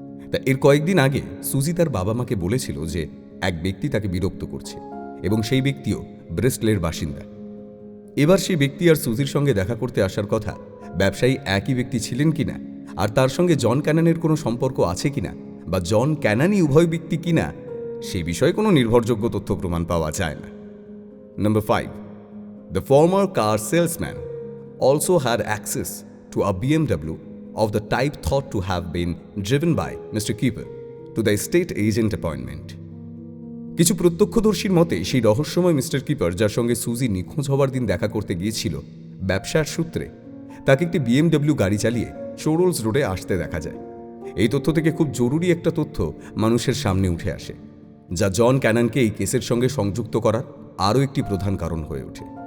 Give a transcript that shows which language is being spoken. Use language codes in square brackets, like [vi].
[bn] তা এর কয়েকদিন আগে সুজি তার বাবা মাকে বলেছিল যে এক ব্যক্তি তাকে বিরক্ত করছে এবং সেই ব্যক্তিও ব্রিস্টলের বাসিন্দা। এবার সেই ব্যক্তি আর সুজির সঙ্গে দেখা করতে আসার কথা ব্যবসায়ী একই ব্যক্তি ছিলেন কিনা, আর তার সঙ্গে জন ক্যানানের কোনো সম্পর্ক আছে কিনা বা জন ক্যানানই উভয় ব্যক্তি কিনা, সে বিষয়ে কোনো নির্ভরযোগ্য তথ্য প্রমাণ পাওয়া যায় না। [en] Number 5. The former car salesman also had access to a BMW of the type thought to have been driven by Mr. Keeper to the estate agent appointment. [bn] কিছু প্রত্যক্ষদর্শীর মতে সেই রহস্যময় মিস্টার কিপার, যার সঙ্গে সুজি নিখোঁজ হওয়ার দিন দেখা করতে গিয়েছিল ব্যবসার সূত্রে, তাকে একটি BMW গাড়ি চালিয়ে চোরলস রোডে আসতে দেখা যায়। এই তথ্য থেকে খুব জরুরি একটা তথ্য মানুষের সামনে উঠে আসে, যা জন ক্যানানকে এই কেসের সঙ্গে সংযুক্ত করার আরও একটি প্রধান কারণ হয়ে ওঠে।